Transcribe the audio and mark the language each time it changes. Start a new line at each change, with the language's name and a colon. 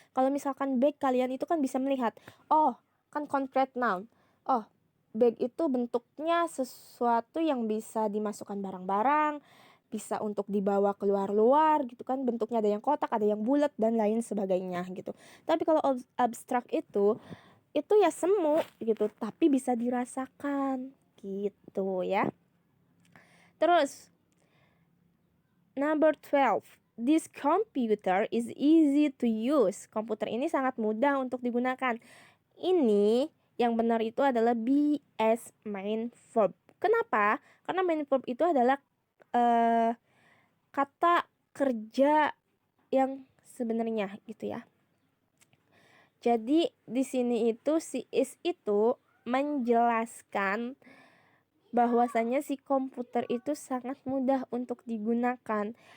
Indonesian: Kalau misalkan bag, kalian itu kan bisa melihat, oh kan concrete noun, oh bag itu bentuknya sesuatu yang bisa dimasukkan barang-barang, bisa untuk dibawa keluar-luar gitu kan, bentuknya ada yang kotak, ada yang bulat dan lain sebagainya gitu. Tapi kalau abstrak itu ya semu gitu, tapi bisa dirasakan gitu ya. Terus number 12.
English: This computer is easy to use.
Indonesian: Komputer ini sangat mudah untuk digunakan. Ini yang benar itu adalah
English: be as main verb.
Indonesian: Kenapa? Karena main verb itu adalah kata kerja yang sebenarnya gitu ya. Jadi di sini itu si is itu menjelaskan bahwasanya si komputer itu sangat mudah untuk digunakan.